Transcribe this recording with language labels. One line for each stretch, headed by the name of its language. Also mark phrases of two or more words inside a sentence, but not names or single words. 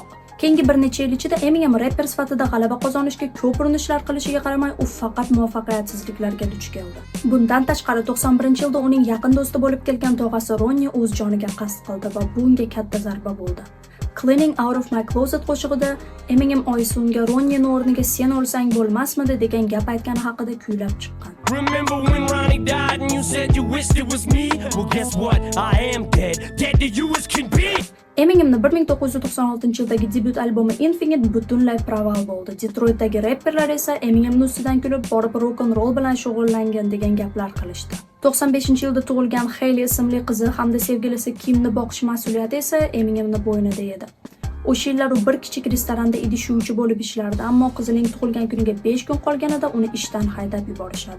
Uzbek: Keyingi bir necha yil ichida Eminem rapper sifatida g'alaba qozonishga ko'p urinishlar qilishiga qaramay, u faqat muvaffaqiyatsizliklarga duch keldi. Bundan tashqari 91-yilda uning yaqin do'sti bo'lib kelgan tog'asi Ronnie o'z joniga qasd qildi va bu unga katta zarba bo'ldi. Cleaning Out of My Closet qo'shig'ida Eminem oyisi unga Ronnie'ning o'rniga sen o'lsang bo'lmasmidi degan gap aytgani haqida kuylab chiqqan.
English: Remember when Ronnie died and you said you wished it was me? Well, guess what? I am dead. Dead to you as can be.
Uzbek: Eminemning 1996-yildagi debut albumi Infinite butunlay praval bo'ldi. Detroitdagi rapperlar esa Eminemning ustidan kulib, borib
English: rock and roll
Uzbek: bilan shug'ullangan degan gaplar qilishdi. 95-yilda tug'ilgan Hailey ismli qizi hamda sevgilisi Kimni boqish mas'uliyati esa Eminemning bo'ynida edi. O'sha yillar u bir kichik restoranda idish yuvuvchi bo'lib ishlardi, ammo qizining tug'ilgan kuniga 5 kun qolganida uni ishdan haydab yuborishadi.